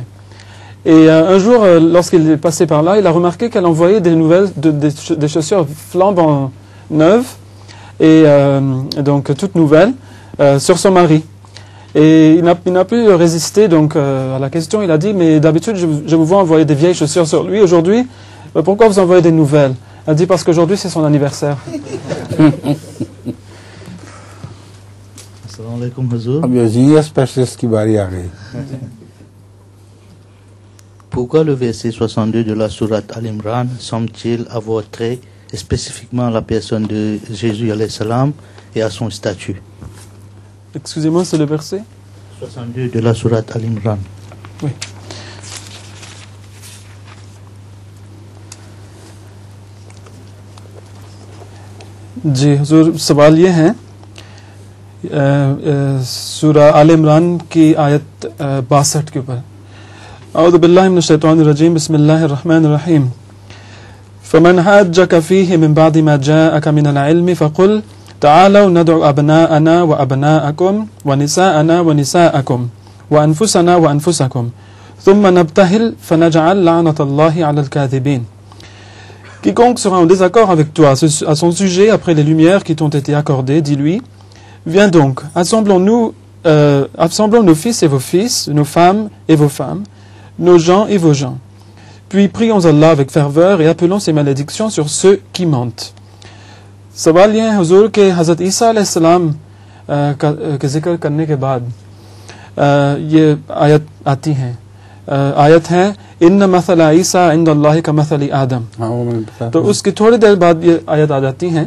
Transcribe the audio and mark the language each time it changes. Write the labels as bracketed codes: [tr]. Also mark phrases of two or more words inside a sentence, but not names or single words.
[fr] Et un jour, lorsqu'il est passé par là, il a remarqué qu'elle envoyait des chaussures flambant neuves et donc toutes nouvelles sur son mari. Et il n'a pu résister donc à la question. Il a dit mais d'habitude je vous vois envoyer des vieilles chaussures sur lui. Aujourd'hui Pourquoi vous envoyez des nouvelles? Elle dit parce qu'aujourd'hui c'est son anniversaire. [ar] السلام عليكم حضور. [ur] اب یہ [en] genius specialist [ur] کی باری آ گئی. [fr] Pourquoi le verset 62 de la sourate Al-Imran semble-t-il avoir trait spécifiquement à la personne de Jésus [ar] عليه السلام [fr] et à son statut? Excusez-moi, c'est le verset 62 de la sourate Al-Imran. Oui. [ur] جی حضور، سوال یہ ہے سورہ آل عمران کی آیت 62 کے اوپر. [ar] أعوذ بالله من الشيطان الرجيم، بسم الله الرحمن الرحيم. فمن حاجك فيه من بعد ما جاءك من العلم فقل تعالوا ندع أبناءنا وأبناءكم ونساءنا ونساءكم وأنفسنا وأنفسكم ثم نبتهل فنجعل لعنة الله على الكاذبين. [fr] Quiconque sera en désaccord avec toi à son sujet après les lumières qui t'ont été accordées, dis-lui, viens donc, assemblons nos fils et vos fils, nos femmes et vos femmes, nos gens et vos gens. Puis prions Allah avec ferveur et appelons ses malédictions sur ceux qui mentent. [ur] سوال یہ ہے حضور کے حضرت عیسیٰ علیہ السلام کے ذکر کرنے کے بعد یہ آیت آتی ہے. آیت ہے [ar] إن مثل عيسى عند الله كمثل آدم. [ur] تو اس کی تھوڑی دیر بعد یہ آیت آ جاتی ہے.